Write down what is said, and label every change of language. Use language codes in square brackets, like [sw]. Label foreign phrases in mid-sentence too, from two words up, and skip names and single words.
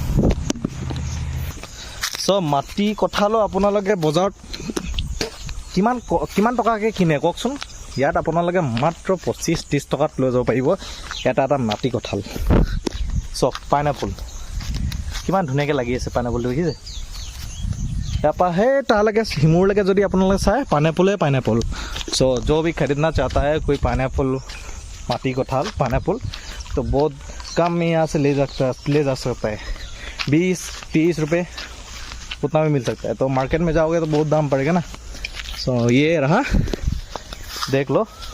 [as] চ' মাটি কঁঠালো আপোনালোকে বজাৰত কিমান টকাকৈ কিনে কওকচোন ইয়াত আপোনালোকে মাত্ৰ 25-30 টকাত লৈ যাব পাৰিব এটা মাটি কঁঠাল চক পাইনাপল কিমান ধুনীয়াকৈ লাগি আছে পাইনাপলটো দেখিছে [hi] यहाँ पर है तालके हिमूर लगे जो अपन लोग चाहे पाइनएप्पल सो जो भी खरीदना चाहता है कोई पाइनएप्पल माटी कँठाल पाइनएप्पल तो बहुत कम में यहाँ से ले जा सकता है 20-30 रुपये उतना भी मिल सकता है तो मार्केट में जाओगे तो बहुत दाम पड़ेगा ना सो ये रहा देख लो